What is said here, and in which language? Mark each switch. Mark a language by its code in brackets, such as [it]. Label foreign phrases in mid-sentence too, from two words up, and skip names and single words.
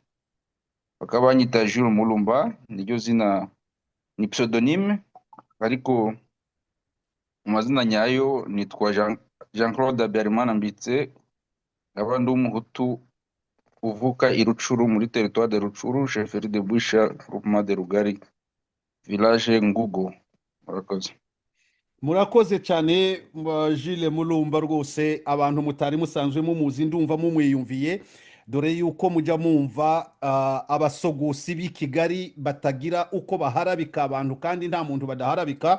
[rw] Bakaba banyita Jules Mulumba, niryo zina, ni pseudonyme, ariko mu mazina nyayo nitwa Jean-Claude Habyarimana Mbitse, nkaba ndi umuhutu uvuka i Rucuru muri [fr] territoire de Rucuru, chefferie de Bwisha, groupement de Rugari, village Ngugo. [rw] Murakoze. murakoze cyane Jules Mulumba, rwose abantu mutari musanzwe mumuzi ndumva mumwiyumviye, dore yuko mujya mumva abasogosi b'i Kigali batagira uko baharabika abantu kandi nta muntu badaharabika.